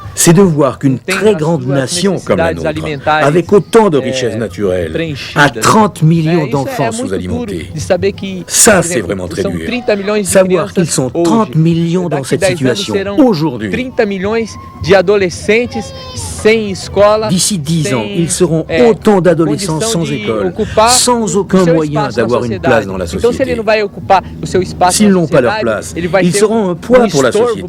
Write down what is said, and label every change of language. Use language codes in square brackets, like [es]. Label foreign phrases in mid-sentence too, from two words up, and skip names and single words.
[fr] C'est de voir qu'une très grande nation comme la nôtre, avec autant de richesses naturelles, a 30 millions d'enfants sous-alimentés. Ça, c'est vraiment très dur. Savoir qu'ils sont 30 millions dans cette situation aujourd'hui. [pt] 30 milhões de adolescentes sem escola. [fr] D'ici 10 ans, ils seront autant d'adolescents sans école, sans aucun moyen d'avoir une place dans la société. S'ils n'ont pas leur place, ils seront un poids pour la société.